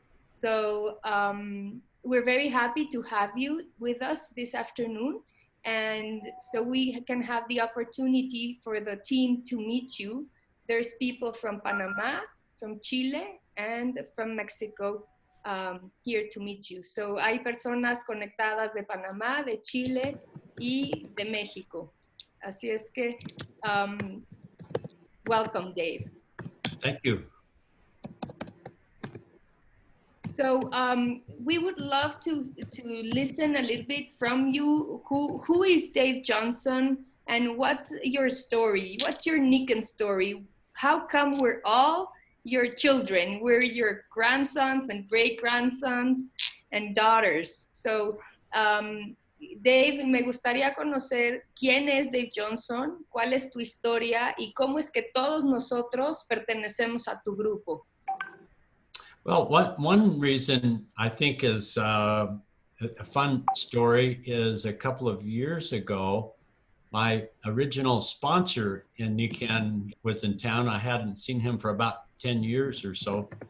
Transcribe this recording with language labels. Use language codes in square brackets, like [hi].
[en] So we're very happy to have you with us this afternoon. And so we can have the opportunity for the team to meet you. There's people from Panama, from Chile, and from Mexico here to meet you. [es] So hay personas conectadas de Panamá, de Chile y de México. Así es que, [en] welcome, [es] Dave. [en] Thank you. So we would love to listen a little bit from you. Who is Dave Johnson, and what's your story? What's your Niken story? How come we're all your children? We're your grandsons and great-grandsons and daughters. [es] So Dave, me gustaría conocer quién es Dave Johnson, cuál es tu historia y cómo es que todos nosotros pertenecemos a tu grupo. [en] Well, one reason I think is a fun story is a couple of years ago, my original sponsor in Niken was in town. I hadn't seen him for about 10 years or so.